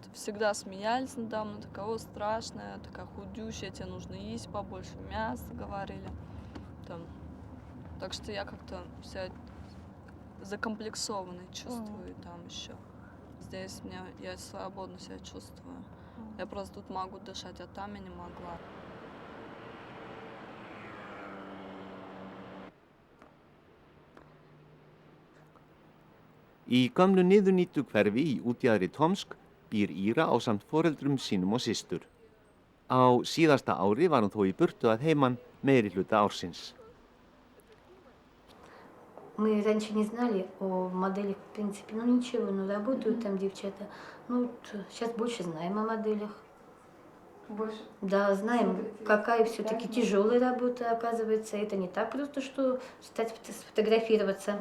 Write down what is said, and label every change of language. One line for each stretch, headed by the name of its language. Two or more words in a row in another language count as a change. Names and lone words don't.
Russian: Всегда смеялись надо мной, такая, о, страшная, такая худющая, тебе нужно есть побольше мяса, говорили. Там. Так что я как-то вся закомплексованной чувствую там еще. Здесь я свободно себя чувствую. Я просто тут могу дышать, а там я не могла.
Icelandic: Í gömlu niðurnýttu hverfi í útjaðri Tomsk býr Íra ásamt foreldrum sínum og systur. Á síðasta ári var hún þó í burtu að heiman meiri hluta ársins.
Russian: Мы раньше не знали о моделях, в принципе, ничего, работают там девчата. Сейчас больше знаем о моделях. Больше? Да, знаем, какая все-таки тяжелая работа, оказывается. Это не так просто, что стать сфотографироваться.